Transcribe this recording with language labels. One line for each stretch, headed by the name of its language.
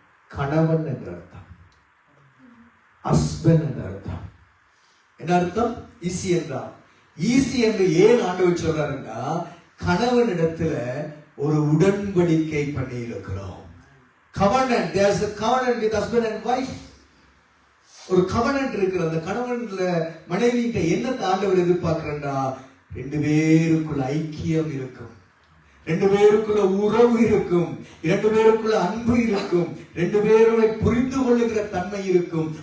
Tamil: கணவன் என்ற அர்த்தம், ஹஸ்பண்ட் என்ற அர்த்தம். என்ன அர்த்தம்? ஈசி என்றால். ஈசி என்று ஏன் ஆண்டவர் சொல்றாருன்னா, கணவனிடத்துல ஒரு உடன்படிக்கை பண்ணி இருக்கிறோம்.
English: covenant, there's a covenant with husband and wife.
Tamil: ஒரு covenant இருக்கு. அந்த கணவன்ல மனைவிட்ட என்ன ஆண்டவர் எதிர்பார்க்கிறா? ரெண்டு பேருக்குள்ள ஐக்கியம் இருக்கும், ரெண்டு பேருக்குள்ள உறவு இருக்கும், இரண்டு பேருக்குள்ள அன்பு இருக்கும், ரெண்டு பேருடைய புரிந்து கொள்ளுகிற தன்மை இருக்கும்.